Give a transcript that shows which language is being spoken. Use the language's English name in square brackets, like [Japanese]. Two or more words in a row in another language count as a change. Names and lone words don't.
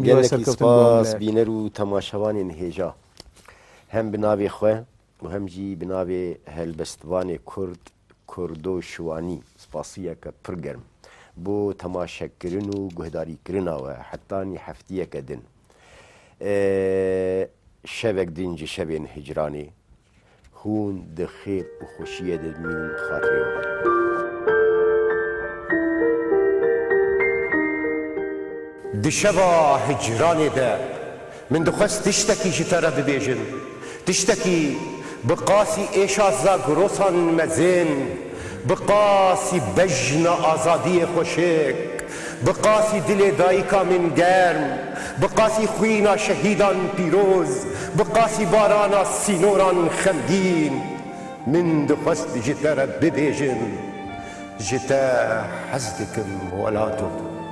[Kurdish] سەرکەوتن بینەر و تەماشەوانی نهێژا هەم بناوێ خوێ و هەمجی بناوێ هەلبەستوانێ کورد کوردۆ شوانی سپاسیەکە پرگەرم بۆ تەماشەکردن و گوهداریکردنەوە حتانی هەفتیەکە دن شەوێک دینجی شەوێن هجرانی هون دخێر و خۆشیە دەمین خاترێەوە. دشەوا هجرانێدا من دخواست تشتێکی ji te re bibêjim tiştekî bi qasî êşa zagirosan mezin bi qasî bejna azadiyê xweşik بقاسی دل دایکا من گرم، بقاسی خوینا شهیدان پیروز، بقاسی بارانا سینوران خمگین. من دخست جتا را ببیجم، جتا حز دکم ولاتو